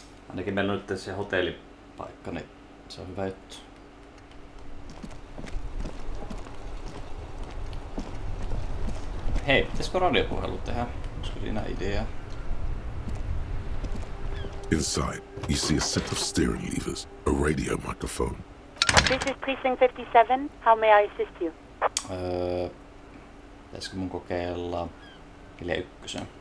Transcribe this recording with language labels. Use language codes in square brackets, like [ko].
[fi] Ainakin meillä on nyt se hotellipaikka, niin se on hyvä juttu. Hei, pitäisikö radiopuhelu tehdä? Olisiko siinä idea? [en] Inside, you see a set of steering levers, a radio microphone. This is Precinct 57. How may I assist you? [fi] Pitäisikö mun kokeilla 41?